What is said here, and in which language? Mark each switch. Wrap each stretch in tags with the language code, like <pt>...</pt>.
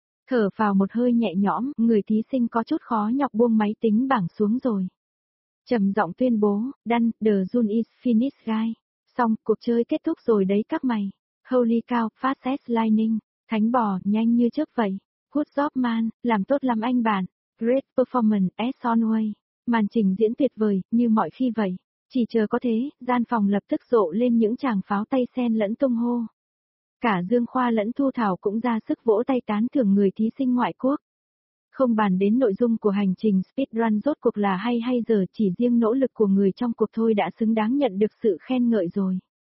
<vi>Thở vào một hơi nhẹ nhõm, người thí sinh có chút khó nhọc buông máy tính bảng xuống rồi. Trầm giọng tuyên bố,</vi> <en>"Done, the run is finished guys."</en> <vi>Xong, cuộc chơi kết thúc rồi đấy các mày.</vi> <en>Holy cow, fast as lightning,</en> <vi>thánh bò, nhanh như chớp vậy.</vi> <en>Good job man,</en> <vi>làm tốt lắm anh bạn.</vi> <en>Great performance as always.</en> <vi>Màn trình diễn tuyệt vời, như mọi khi vậy. Chỉ chờ có thế, gian phòng lập tức rộ lên những tràng pháo tay sen lẫn tung hô. Cả Dương Khoa lẫn Thu Thảo cũng ra sức vỗ tay tán thưởng người thí sinh ngoại quốc. Không bàn đến nội dung của hành trình speedrun rốt cuộc là hay hay giờ, chỉ riêng nỗ lực của người trong cuộc thôi đã xứng đáng nhận được sự khen ngợi rồi.</vi>